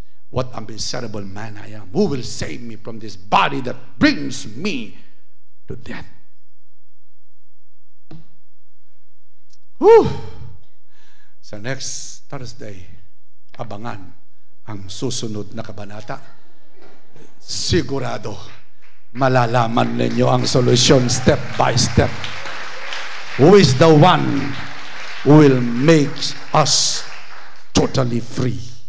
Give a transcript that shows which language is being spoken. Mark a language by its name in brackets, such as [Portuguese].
[English] What a miserable man I am. Who will save me from this body that brings me to death? Whew! [Filipino] Sa next Thursday, abangan ang susunod na kabanata. Sigurado malalaman ninyo ang solusyon [English] step by step. Who is the one who will make us totally free?